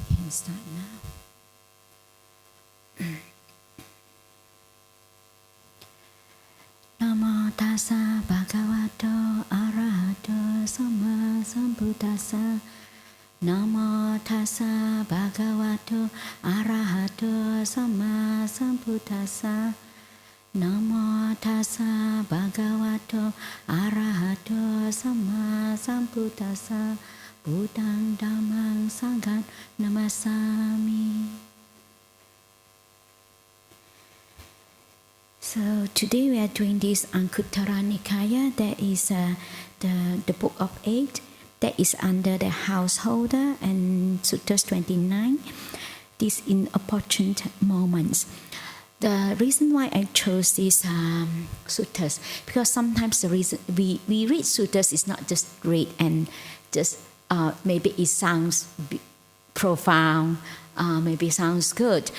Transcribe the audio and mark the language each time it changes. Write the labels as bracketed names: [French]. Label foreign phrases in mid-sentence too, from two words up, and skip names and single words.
[English] start now. [Pali] Namo tassa bhagavato arahato samma sambuddhassa. Namo tassa bhagavato arahato samma sambuddhassa. Namo tassa bhagavato arahato samma sambuddhassa. Buddhang dhammang sanghang namasami. [English] So today we are doing this Anguttara Nikaya. That is the book of 8. That is under the householder and Suttas 29. These inopportune moments. The reason why I chose these suttas, because sometimes the reason we read suttas is not just read and just maybe it sounds profound, maybe sounds good.